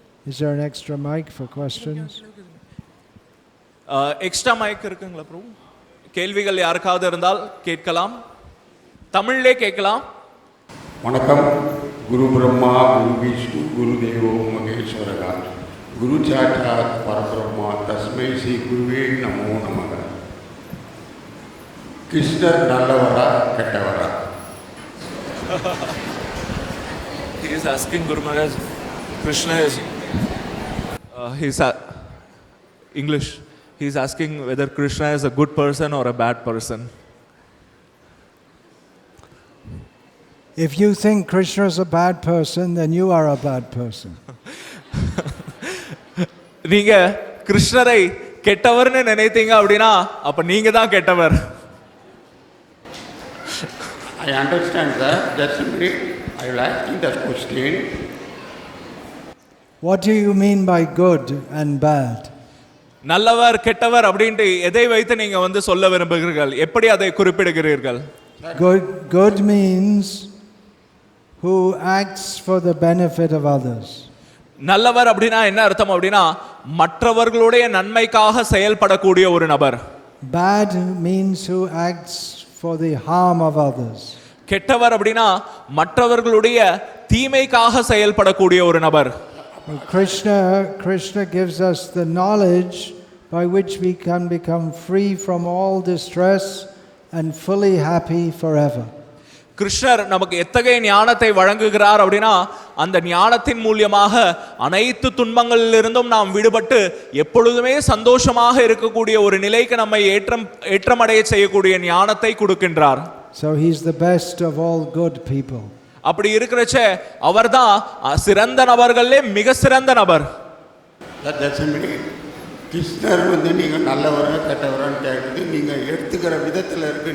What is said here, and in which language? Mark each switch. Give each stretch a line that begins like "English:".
English: Is there an extra mic for questions?
Tamil: Extra mic இருக்குங்களா bro? கேள்விகள் யாருக்காவது இருந்தால் கேட்கலாம். தமிழ்லே கேட்கலாம். வணக்கம்.
Sanskrit: குரு பிரம்மா, குரு விஷ்ணு, குரு தேவோ மகேஸ்வரகா, குரு சாட்சாத் பரபிரம்மா, தஸ்மை ஸ்ரீ குருவே நமோ நமக.
Tamil: கிருஷ்ணர் நல்லவரா கெட்டவரா?
English: He is asking Guru Maharaj, Krishna is English. He is asking whether Krishna is a good person or a bad person. If you think Krishna is a bad person, then you are a bad person.
Tamil: நீங்க கிருஷ்ணரை கெட்டவர்னு நினைத்தீங்க அப்படினா அப்ப நீங்க தான் கெட்டவர்.
English: I understand that. That's me. I will asking that question. What do you mean by good and bad?
Tamil: நல்லவர் கெட்டவர் அப்படினு எதை வைத்து நீங்க வந்து சொல்ல விரும்புகிறீர்கள்? எப்படி அதை குறிப்பிடுகிறீர்கள்?
English: Good means who acts for the benefit of others.
Tamil: நல்லவர் அப்படினா என்ன அர்த்தம் அப்படினா மற்றவர்களுடைய நன்மைக்காக செயல்படக்கூடிய ஒரு நபர்.
English: Bad means who acts for the harm of others.
Tamil: கெட்டவர் அப்படினா மற்றவர்களுடைய தீமைக்காக செயல்படக்கூடிய ஒரு நபர்.
English: Krishna gives us the knowledge by which we can become free from all distress and fully happy forever.
Tamil: கிருஷ்ணர் நமக்கு எத்தகைய ஞானத்தை வழங்குகிறார் அப்படினா அந்த ஞானத்தின் மூலமாக அனைத்து துன்பங்களிலிருந்தும் நாம் விடுபட்டு எப்பொழுதுமே சந்தோஷமாக இருக்கக்கூடிய ஒரு நிலைக்கு நம்மை ஏற்றமடைய செய்யக்கூடிய ஞானத்தை கொடுக்கின்றார்.
English: So he's the best of all good people.
Tamil: அப்படி இருக்கிறச்சே அவர்தான் சிறந்த நபர்களே மிக சிறந்த நபர்.
English: That's me.
Tamil: கிருஷ்ணர் வந்து நீங்கள் நல்லவரா கெட்டவரான்னு கேட்குறது நீங்கள் எடுத்துக்கிற விதத்தில் இருக்கு.